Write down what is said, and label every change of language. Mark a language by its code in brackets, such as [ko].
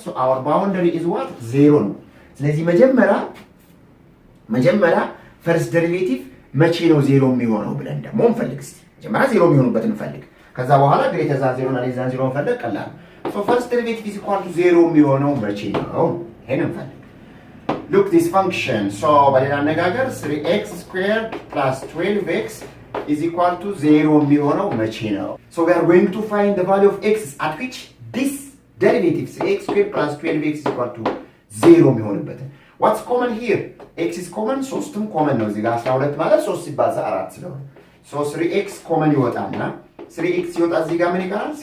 [en] ሶ አወር ባውንደሪ ኢዝ ዋት? [am] 0 ነው። ስለዚህ መጀመሪያ ፈርስት ዴሪቬቲቭ መቼ ነው 0 የሚሆነው ብለን ደግሞ እንፈልግ። እስቲ መጀመሪያ 0 የሚሆንበትን እንፈልግ። ከዛ በኋላ ግሬተር ዛን 0 እና ሌስ ዛን 0 እንፈልግ። ቀላል [en] ሶ ፈርስት ዴሪቬቲቭ ኢዝ ኢኳል ቱ 0 [am] የሚሆነው መቼ ነው? ይሄን እንፈልግ። [en] look this function so [am] በሌላ አነጋገር [en] 3x squared plus 12x is equal to 0 [am] የሚሆነው መቼ ነው? [en] so we are going to find the value of x at which this derivative 3x squared plus 12x is equal to 0 [am] የሚሆንበትን [en] what's common here? x is common [am] ሶስትም common ነው። እዚህ ጋር 12 ማለት 3 ሲባዛ 4 ስለሆነ so 3x common ይወጣና 3x ሲወጣ እዚህ ጋር ምን ይቀራል?